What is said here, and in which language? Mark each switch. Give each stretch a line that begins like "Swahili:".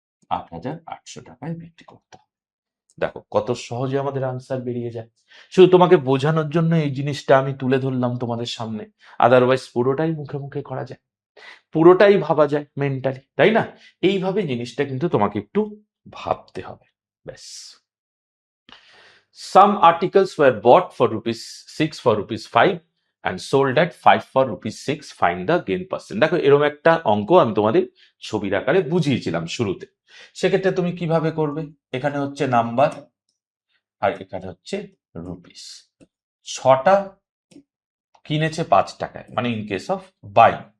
Bangla: 8,800 টাকায় বিক্রি করতে হবে। দেখো কত সহজে আমাদের আনসার বেরিয়ে যায়। শুধু তোমাকে বোঝানোর জন্য এই জিনিসটা আমি তুলে ধরলাম তোমাদের সামনে, আদারওয়াইজ পুরোটাই মুখে মুখে করা যায়, পুরোটাই ভাবা যায় মেন্টালি, তাই না? এইভাবে জিনিসটা কিন্তু তোমাকে একটু ভাবতে হবে, ব্যাস।
English: Some articles were bought for rupees 6 for rupees 5 and sold at 5 for rupees 6. Find the gain percent.
Bangla: দেখো, এরকম একটা অঙ্ক আমি তোমাদের ছবির আকারে বুঝিয়েছিলাম শুরুতে। সেক্ষেত্রে তুমি কিভাবে করবে? এখানে হচ্ছে নাম্বার আর এখানে হচ্ছে রুপিস। 6টা কিনেছে 5 টাকায়, মানে ইন কেস অফ বাই।